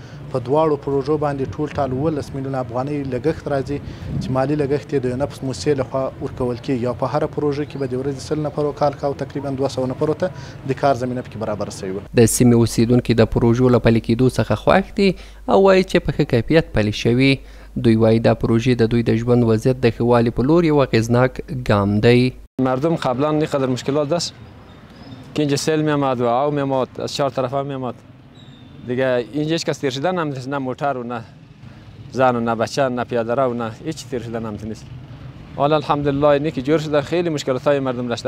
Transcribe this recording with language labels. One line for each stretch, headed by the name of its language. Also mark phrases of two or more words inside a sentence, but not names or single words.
Pashto: په دواړو پروژو باندې ټول ټال 11 میلیونه افغانۍ لګښت راځي چې مالي لګښت یې د یونپس موسسې لخوا ورکول کېږي او په هره پروژه کې به د ورځې 100 نفرو کار کاوه تقریبا 200 نفرو ته د کار زمینه پکې برابر شوې وه. د سیمې اوسیدونکي د پروژو له پلي کېدو څخه خوښ دي او وایي چې په ښه کیفیت پلي شوي. دوی وایي دا پروژې د دوی د ژوند وضعیت د ښه والي په لور یو اغېزناک ګام دی.
Persian: مردم قبلا اینقدر مشکلات داشت که اینجا سیل میامد و آب میامد از 4 طرفه میامد دیگه اینجا هیچ کس تیر شدن نمیتونست، نه موتر و نه زن و نه بچه نه پیاده رو و نه هیچ تیر شدن نمیتونست. حالا الحمدلله اینی که جور شده خیلی مشکلات های مردم داشته.